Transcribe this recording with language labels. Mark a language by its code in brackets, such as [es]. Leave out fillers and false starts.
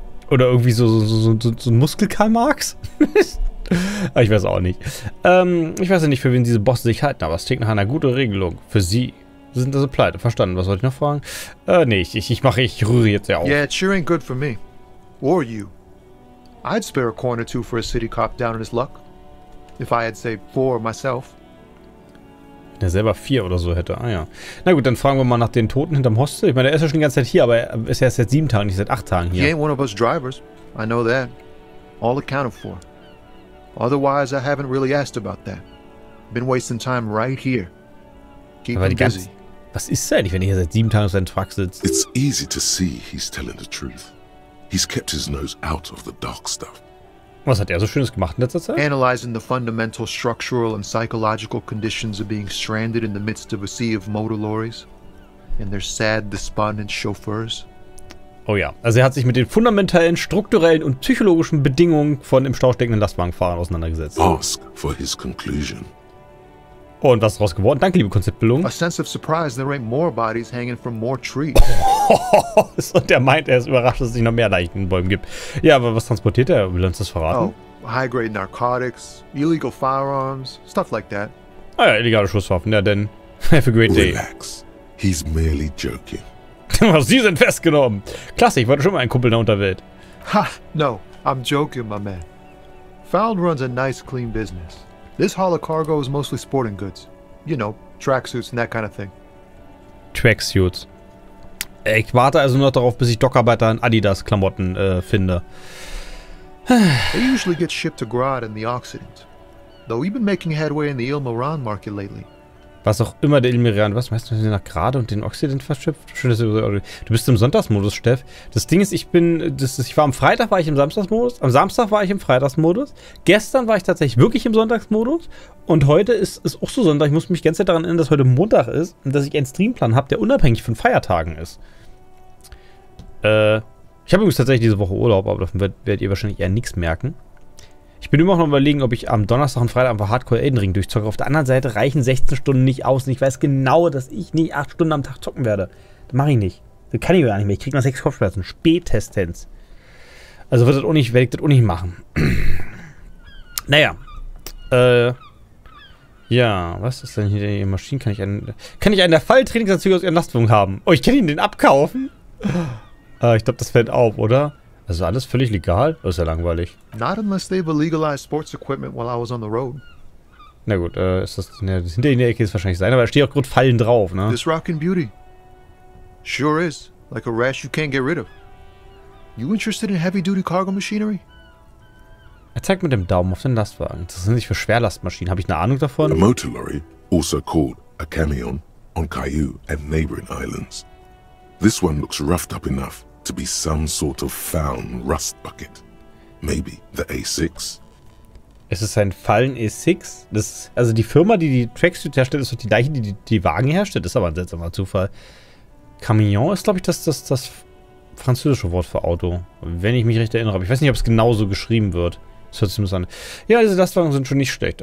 [de] Oder irgendwie so ein Muskel-Karl Marx? Ich weiß auch nicht. Ich weiß ja nicht, für wen diese Bosse sich halten, aber es klingt nach einer guten Regelung. Für sie. Sie sind also pleite. Verstanden. Was wollte ich noch fragen? Nee, ich rühre jetzt ja auf. [en] Yeah, it sure ain't good for me. Or you. I'd spare a coin or two for a city cop down in his luck. If I had saved 4 myself. [de] Wenn er selber 4 oder so hätte. Ah ja. Na gut, dann fragen wir mal nach den Toten hinterm Hostel. Ich meine, er ist ja schon die ganze Zeit hier, aber er ist ja erst seit 7 Tagen, nicht seit 8 Tagen hier. [en] He ain't one of us drivers. I know that. All accounted for. Otherwise, I haven't really asked about that. Been wasting time right here. Keep him busy. [de] Was ist denn, wenn er hier seit 7 Tagen auf seinem Truck sitzt? [en] It's easy to see he's telling the truth. He's kept his nose out of the dark stuff. [de] Was hat er so Schönes gemacht in letzter Zeit? [en] Analyzing the fundamental structural and psychological conditions of being stranded in the midst of a sea of motor lorries and their sad, despondent chauffeurs. [de] Oh ja, also er hat sich mit den fundamentalen, strukturellen und psychologischen Bedingungen von im Stau steckenden Lastwagenfahrern auseinandergesetzt. [en] Ask for his conclusion. [de] Und was ist daraus geworden? Danke, liebe Konzeptbildung. [en] A sense of surprise there ain't more bodies hanging from more trees. [de] Und der meint, er ist überrascht, dass es nicht noch mehr Leichen in den Bäumen gibt. Ja, aber was transportiert er? Will er uns das verraten? [en] Oh, high-grade narcotics, illegal firearms, stuff like that. [de] Ah ja, illegale Schusswaffen. Ja, denn have a great day. [en] Relax. He's merely joking. [de] Sie sind festgenommen. Klasse, ich wollte schon mal einen Kumpel in der Unterwelt. [en] Ha, no, I'm joking, my man. Found runs a nice, clean business. This haul of cargo is mostly sporting goods. You know, tracksuits and that kind of thing. Tracksuits. [de] Ich warte also noch darauf, bis ich Dock-Arbeiter in Adidas-Klamotten finde. They usually get shipped to Grad in the Occident. Though we've been making headway in the Il-Moran market lately. Was auch immer der Il-Moran, was meinst du, nach Grade und den Occident verschippt? Schön, dass du bist im Sonntagsmodus, Steff. Das Ding ist, ich war am Freitag war ich im Samstagsmodus, am Samstag war ich im Freitagsmodus, gestern war ich tatsächlich wirklich im Sonntagsmodus und heute ist auch so Sonntag. Ich muss mich die ganze Zeit daran erinnern, dass heute Montag ist und dass ich einen Streamplan habe, der unabhängig von Feiertagen ist. Ich habe übrigens tatsächlich diese Woche Urlaub, aber davon werdet ihr wahrscheinlich eher nichts merken. Ich bin immer noch überlegen, ob ich am Donnerstag und Freitag einfach Hardcore Elden Ring durchzocke. Auf der anderen Seite reichen 16 Stunden nicht aus. Und ich weiß genau, dass ich nicht 8 Stunden am Tag zocken werde. Das mache ich nicht. Das kann ich gar nicht mehr. Ich kriege noch 6 Kopfschmerzen. Spätestens. Also werde ich das auch nicht machen. Naja. Ja, was ist denn hier die Maschine? Kann ich einen der Falltrainingsanzüge aus ihren Lastwagen haben? Oh, ich kann ihn den abkaufen? Ich glaube, das fällt auf, oder? Also alles völlig legal? Das ist ja langweilig. [en] Not unless they've illegalized sports equipment while I was on the road. [de] Na gut, ist das hinter in der Ecke ist wahrscheinlich sein, aber da steht auch gerade Fallen drauf, ne? [en] This rockin' beauty. Sure is. Like a rash you can't get rid of. You interested in heavy-duty cargo machinery? [de] Er zeigt mit dem Daumen auf den Lastwagen. Das sind nicht für Schwerlastmaschinen. Habe ich eine Ahnung davon? [en] A motor lorry, also called a camion, on Caillou and neighboring islands. This one looks roughed up enough to be some sort of found rust bucket. Maybe the A6? [de] Es ist ein Fallen E6. Also die Firma, die die Tracksuit herstellt, ist doch die gleiche, die die Wagen herstellt. Das ist aber ein seltsamer Zufall. Camion ist, glaube ich, das französische Wort für Auto. Wenn ich mich recht erinnere. Aber ich weiß nicht, ob es genauso geschrieben wird. Das hört sich zumindest an. Ja, diese Lastwagen sind schon nicht schlecht.